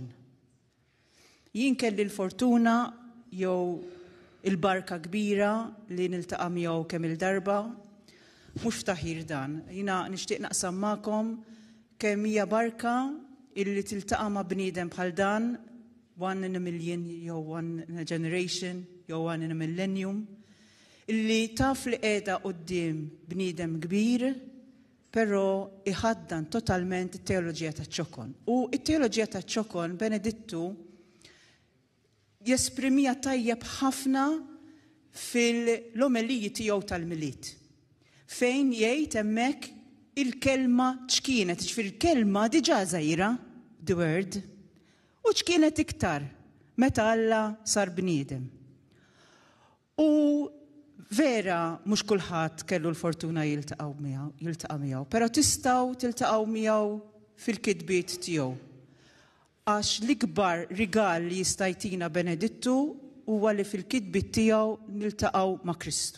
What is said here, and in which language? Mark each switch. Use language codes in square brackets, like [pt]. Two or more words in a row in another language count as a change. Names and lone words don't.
[mt] Jien kelli l-fortuna jew il-barka kbira li niltaqa' miegħu kemm il-darba, mhux ftaħir dan. Jiena nixtieq naqsam magħkom kemm hija barka illi tiltaqa' ma' bniedem bħal dan, [en] 1 in a million, [mt] jew [en] 1 in a generation, [mt] jew [en] 1 in a millennium, [mt] illi taf li qiegħda quddiem bniedem kbir, però iħaddan totalment it-teoloġija taċ-ċokon. U it-teoloġija taċ-ċokon Benedittu jesprimija tajjeb ħafna fil-omeliji tiegħu tal-miliet. Fejn jgħid hemmhekk il-kelma ċkienet, il-kelma diġà żgħira, [en] the word, [mt] u ċkienet iktar meta Alla sar bniedem. U vera mhux kulħadd kellu l-fortuna jiltaqa' miegħu, però tistgħu tiltaqgħu miegħu fil-kitbiet tiegħu. Għax l-ikbar rigal li jista' jtina Benedittu huwa li fil-kitbiet tiegħu niltaqgħu ma' Kristu.